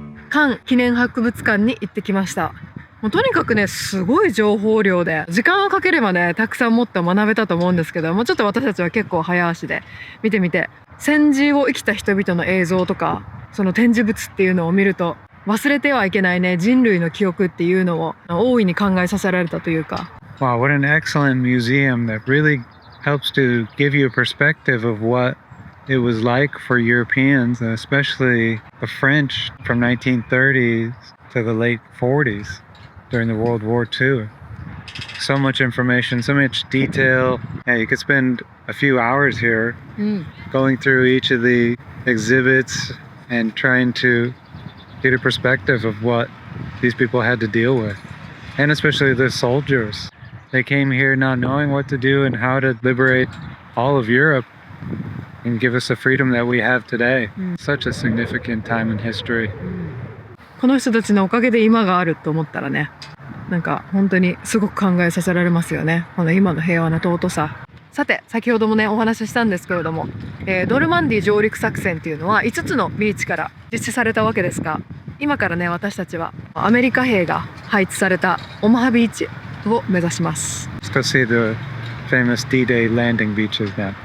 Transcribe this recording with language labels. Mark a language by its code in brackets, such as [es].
[ja] カン記念博物館に行ってきました。もうとにかくね、すごい情報量で、時間をかければね、たくさんもっと学べたと思うんですけども、ちょっと私たちは結構早足で見てみて、戦時を生きた人々の映像とか、その展示物っていうのを見ると、忘れてはいけないね、人類の記憶っていうのを大いに考えさせられたというか。 [en] Wow, what an excellent museum that really helps to give you a perspective of what it was like for Europeans, and especially the French from 1930s to the late 40s. During the World War II. So much information, so much detail. Yeah, you could spend a few hours here going through each of the exhibits and trying to get a perspective of what these people had to deal with. And especially the soldiers. They came here not knowing what to do and how to liberate all of Europe and give us the freedom that we have today. Such a significant time in history. [ja] この人たちのおかげで今があると思ったらね、なんか本当にすごく考えさせられますよね。この今の平和な尊さ。さて、先ほどもねお話ししたんですけれども、ノルマンディー上陸作戦っていうのは5つのビーチから実施されたわけですが、今からね私たちはアメリカ兵が配置されたオマハビーチを目指します。 [en] Let's go see the famous D-Day landing beaches now.